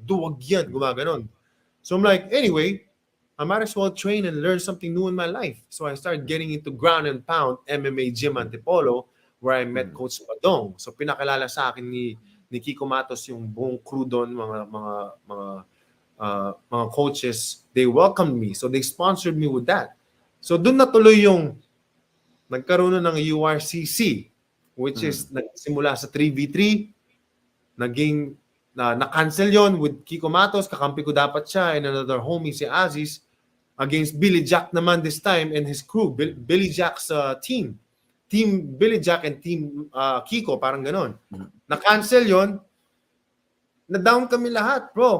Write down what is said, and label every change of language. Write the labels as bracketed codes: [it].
[tl] Duwag yan, gumaganon. [en] So I'm like, anyway, I might as well train and learn something new in my life. So I started getting into ground and pound MMA gym Antipolo where I met Coach Padong. [tl] So pinakilala sa akin ni Kiko Matos yung buong crew doon, mga coaches. [en] They welcomed me. So they sponsored me with that. [tl] So doon natuloy yung nagkaroon na ng URCC which is nagsimula sa 3v3. Naging na-cancel yon with Kiko Matos. Kakampi ko dapat siya [en] and another homie [tl] si Aziz against Billy Jack naman this time and his crew. [en] Billy Jack's team. Team Billy Jack and Team Kiko, [tl] parang ganon. Na-cancel yon. Na-down kami lahat, bro.